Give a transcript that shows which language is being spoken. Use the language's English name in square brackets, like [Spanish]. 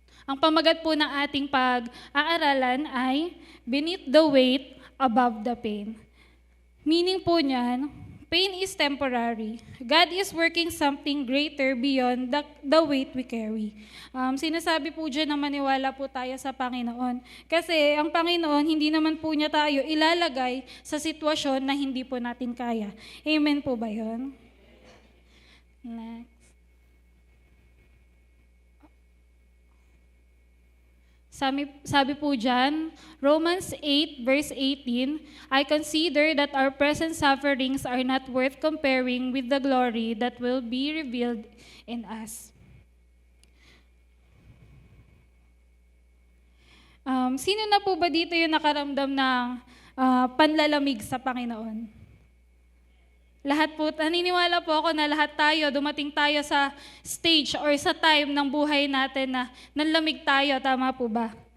[Filipino] Ang pamagat po ng ating pag-aaralan ay [English] beneath the weight, above the pain. [Filipino] Meaning po niyan, [English] pain is temporary. God is working something greater beyond the weight we carry. [Filipino] Sinasabi po dyan na maniwala po tayo sa Panginoon. Kasi ang Panginoon, hindi naman po niya tayo ilalagay sa sitwasyon na hindi po natin kaya. Amen po ba yun? Next. Sabi po dyan, [English] Romans 8 verse 18, I consider that our present sufferings are not worth comparing with the glory that will be revealed in us. [Filipino] Sino na po ba dito yung nakaramdam ng panlalamig sa Panginoon? Lahat po, naniniwala po ako na lahat tayo, dumating tayo sa stage or sa time ng buhay natin na nanlamig tayo, tama po ba?